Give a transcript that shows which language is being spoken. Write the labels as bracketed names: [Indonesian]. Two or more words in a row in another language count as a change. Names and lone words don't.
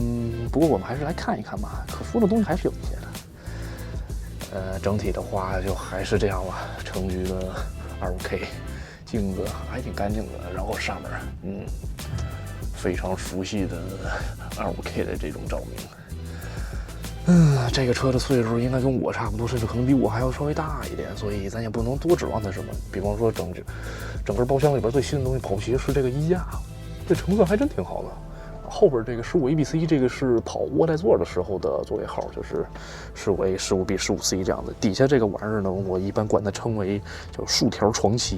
[Chinese] 不過我們還是來看一看吧，可說的東西還是有一些的。整體的話就還是這樣吧，成局的25K，鏡子還挺乾淨的，然後上面非常熟悉的25K 的這種照明。这个车的岁數應該跟我差不多，甚至可能比我還要稍微大一點，所以咱也不能多指望它什麼。比方說整個包廂裡邊最新的東西，保不齊是這個衣架，這成色還真挺好的。後邊這個15A、B、C， 這個是跑臥帶座的時候的座位號，就是 15A、15B、15C 這樣的。底下這個玩意兒呢，我一般管它稱為叫豎條床旗。